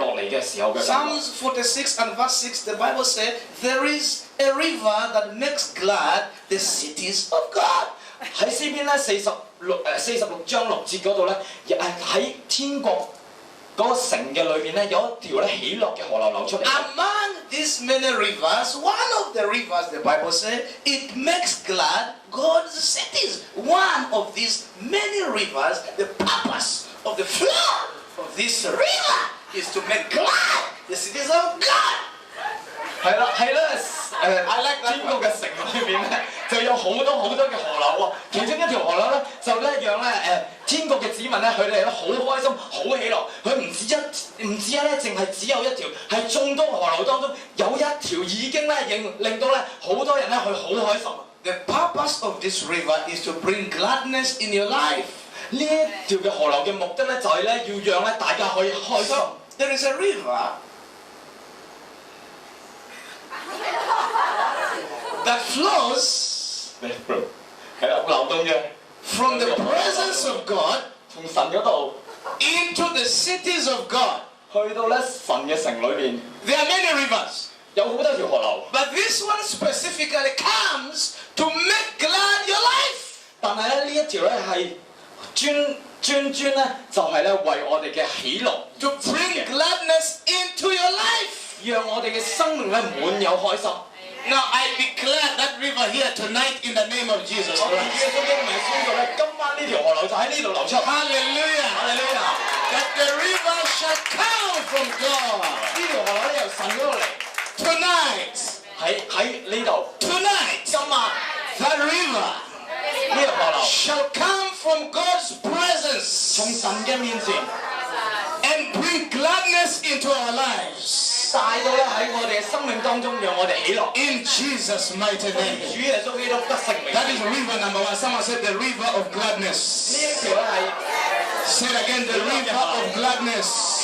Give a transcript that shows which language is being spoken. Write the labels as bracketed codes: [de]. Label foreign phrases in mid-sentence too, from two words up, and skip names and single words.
[yue] 嘅時候嘅感覺。 [en] Psalms 46 and verse 6, the Bible said, there is a river that makes glad the cities of God. [yue] 喺詩篇咧46章6節嗰度咧，喺天國嗰個城嘅裏邊咧，有一條咧喜樂嘅河流流出嚟。 [en] Among these many rivers, one of the rivers, the Bible says, it makes glad God's cities. One of these many rivers, the purpose of the flow of this river is to make glad the cities of God. [yue] 係啦， [en] I like that [yue] 天國嘅城裏邊咧，就有好多嘅河流喎。其中一條河流咧，就咧讓咧天國嘅子民咧，佢哋咧好開心、好喜樂。佢唔止咧，淨係只有一條，係眾多河流當中有一條已經咧令到咧好多人咧佢好開心。 [en] The purpose of this river is to bring gladness in your life. [yue] 呢一條嘅河流嘅目的咧，就係咧要讓咧大家可以開心。 [en] So, there is a river that flows [yue] 係啦，流動嘅 [en] from the presence of God [yue] 從神嗰度 [en] into the cities of God. [yue] 去到咧神嘅城裏邊， [en] There are many rivers, [yue] 有好多條河流。 [en] but this one specifically comes to make glad your life. [yue] 但係咧呢一條咧係專咧就係咧為我哋嘅喜樂 [en] To bring gladness into your life. [yue] 讓我哋嘅生命咧滿有開心。 [en] Now I declare that river here tonight in the name of Jesus [yue] 我哋 [en] Christ. [yue] 嘅聖經咪宣告咧，今晚呢條河流就喺呢度流出。 [en] Hallelujah. [yue] 哈利路亞！ [en] That the river shall come from God [yue] 呢條河流咧由神嗰度嚟， [en] tonight. [yue] 喺呢度。 [en] Tonight. [yue] 今晚 [en] That river [yue] 呢條河流 [en] shall come from God's [yue] 從 [en] presence [yue] 神嘅面前 [en] and bring gladness into our lives. [yue] 帶到咧喺我哋嘅生命當中，讓我哋喜樂。 [en] In Jesus' mighty name. [yue] 主耶穌基督得勝名。 [en] That is river number one. Someone said the river of gladness. [yue] 呢一條咧係 [en] Say it again, the river of gladness.